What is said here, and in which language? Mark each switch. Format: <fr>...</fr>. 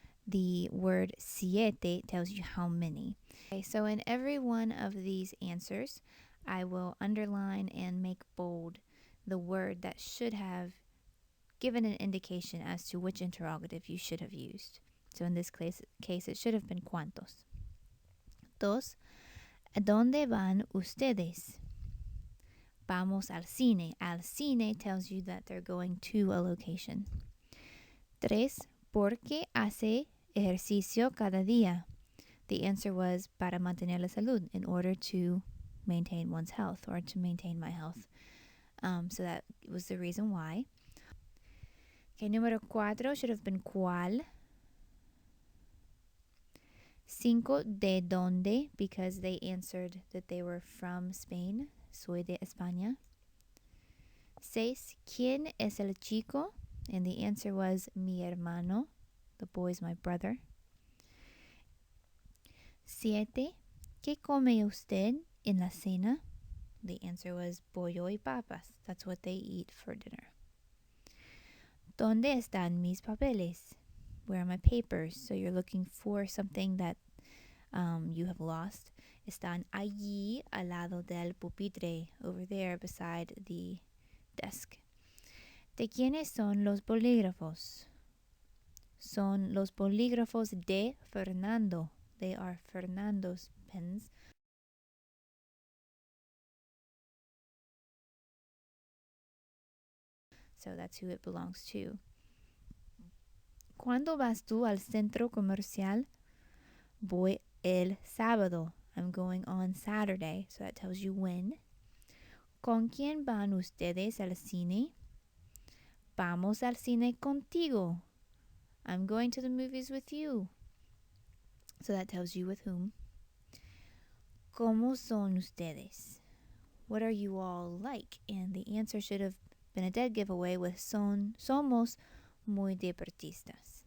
<en>The word siete tells you how many. Okay, so in every one of these answers, I will underline and make bold the word that should have given an indication as to which interrogative you should have used. So in this case it should have been ¿cuántos? 2.</en> <es>¿A dónde van ustedes? Vamos al cine.</es> <en>Al cine tells you that they're going to a location. 3.</en> <es>¿Por qué hace ejercicio cada día?</es> <en>The answer was</en> <es>para mantener la salud,</es> <en>in order to maintain one's health or to maintain my health. So that was the reason why. Okay, número 4 should have been ¿cuál?</en> <es>5, ¿de dónde?</es> <en>Because they answered that they were from Spain.</en> <es>Soy de España. 6, ¿quién es el chico?</es> <en>And the answer was</en> <es>mi hermano.</es> <en>The boy is my brother.</en> <es>7, ¿qué come usted en la cena?</es> <en>The answer was</en> <es>pollo y papas.</es> <en>That's what they eat for dinner.</en> <es>¿Dónde están mis papeles?</es> <en>Where are my papers? So you're looking for something that you have lost.</en> <es>Están allí al lado del pupitre,</es> <en>over there beside the desk.</en> <es>¿De quiénes son los bolígrafos? Son los bolígrafos de Fernando.</es> <en>They are Fernando's pens. So that's who it belongs to.</en> <es>¿Cuándo vas tú al centro comercial? Voy el sábado.</es> <en>I'm going on Saturday. So that tells you when.</en> <es>¿Con quién van ustedes al cine? Vamos al cine contigo.</es> <en>I'm going to the movies with you. So that tells you with whom.</en> <es>¿Cómo son ustedes?</es> <en>What are you all like? And the answer should have been a dead giveaway with</en> <es>somos muy deportistas.</es>